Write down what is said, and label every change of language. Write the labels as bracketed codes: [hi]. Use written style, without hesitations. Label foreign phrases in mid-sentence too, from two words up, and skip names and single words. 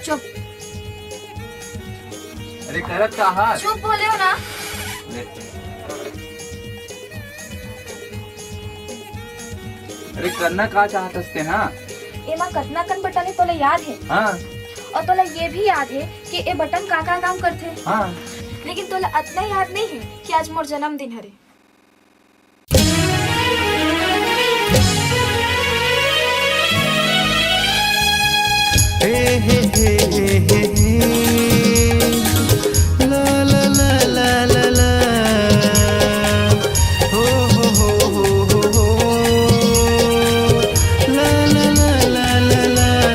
[hne] चुप अरे करत का हाथ चुप बोले हो ना। अरे करना का चाहते ना? एमा कतना कन बटन है तोला याद है? हाँ और तोला ये भी याद है कि ए बटन का काम करथे? हाँ। लेकिन तोला अतना याद नहीं है कि आज मोर जन्मदिन हरे। हे हे हे हे हे ला ला ला ला ला ला हो हो हो हो हो हो ला ला ला ला ला ला।